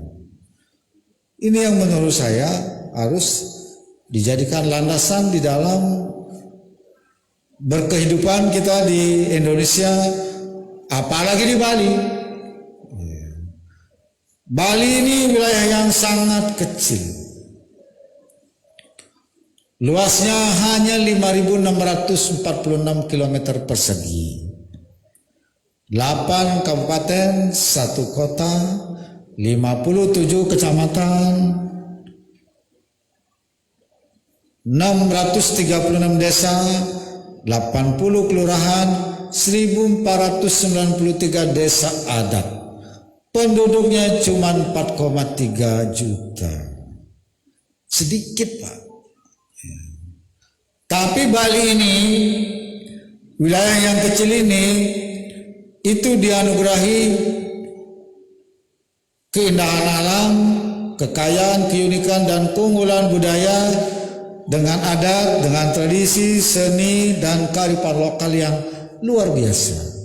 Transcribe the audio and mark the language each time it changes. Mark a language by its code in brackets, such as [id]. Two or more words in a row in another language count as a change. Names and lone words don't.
[id] Ini yang menurut saya harus dijadikan landasan di dalam berkehidupan kita di Indonesia, apalagi di Bali. Bali ini wilayah yang sangat kecil. Luasnya hanya 5.646 km persegi. 8 kabupaten, 1 kota, 57 kecamatan, 636 desa, 80 kelurahan, 1.493 desa adat. Penduduknya cuma 4,3 juta. Sedikit, Pak. Tapi Bali ini, wilayah yang kecil ini, itu dianugerahi keindahan alam, kekayaan, keunikan, dan keunggulan budaya dengan adat, dengan tradisi, seni, dan kearifan lokal yang luar biasa.